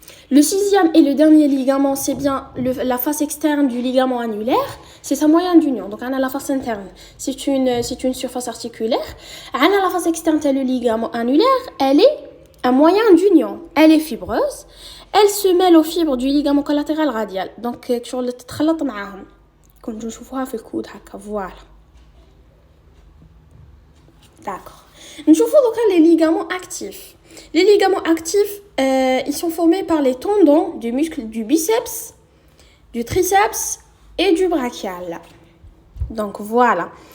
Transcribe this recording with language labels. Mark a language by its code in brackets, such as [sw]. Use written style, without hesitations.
[fr] Le sixième et le dernier ligament, c'est bien la face externe du ligament annulaire. C'est sa moyenne d'union. Donc, on a la face interne. C'est une surface articulaire. On a la face externe, le ligament annulaire. Elle est un moyen d'union. Elle est fibreuse. Elle se mêle aux fibres du ligament collatéral radial. [ar] Donc, شغل تتخلط معاهم. كنتو نشوفوها في الكود هكا. [fr] Voilà. D'accord. [ar] نشوفوا [fr] donc les ligaments actifs. Les ligaments actifs, ils sont formés par les tendons du muscle du biceps, du triceps et du brachial. Donc voilà.